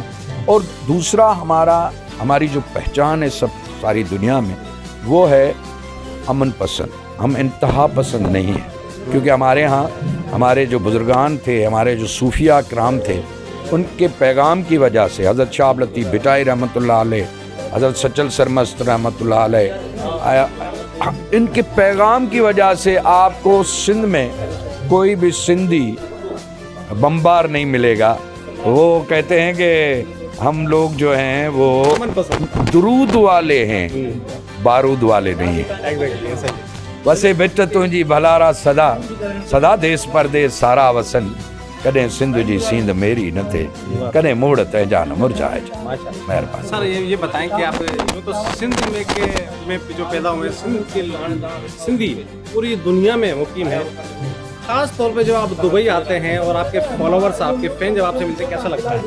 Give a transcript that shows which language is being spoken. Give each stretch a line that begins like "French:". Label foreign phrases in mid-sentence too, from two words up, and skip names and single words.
Urdu: اور دوسرا ہماری جو پہچان ہے سب ساری دنیا میں، وہ ہے امن پسند. ہم انتہا پسند نہیں ہیں، کیونکہ ہمارے یہاں ہمارے جو بزرگان تھے، ہمارے جو صوفیا کرام تھے، ان کے پیغام کی وجہ سے, حضرت شاہ لطیف بھٹائی رحمۃ اللہ علیہ، حضرت سچل سرمست رحمۃ اللہ علیہ, ان کے پیغام کی وجہ سے آپ کو سندھ میں کوئی بھی سندھی بمبار نہیں ملے گا. وہ کہتے ہیں کہ ہم لوگ جو ہیں وہ درود والے ہیں، بارود والے نہیں ہیں.
Sindhi: वसे बेट तुझी भलारा सदा सदा देश परदेश सारा वसन, कदें सिंध जी सींध मेरी न थे, कदें मोड़ तैजा न मुरझाए।
Urdu: मेहरबानी। سر یہ بتائیں کہ آپ تو سندھ میں جو پیدا ہوئے، سندھی پوری دنیا میں مقیم ہے. خاص طور پہ جب آپ دبئی آتے ہیں اور آپ کے فالوورز، آپ کے فین جب آپ سے ملتے ہیں، کیسا لگتا ہے?